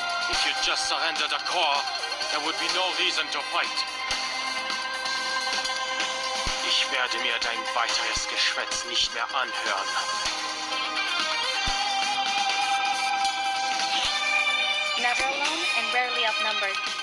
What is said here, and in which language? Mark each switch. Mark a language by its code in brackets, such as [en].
[en] If you just surrender the core, there would be no reason to fight. [de] Ich werde mir dein weiteres Geschwätz nicht mehr anhören. [en] Never alone and rarely outnumbered.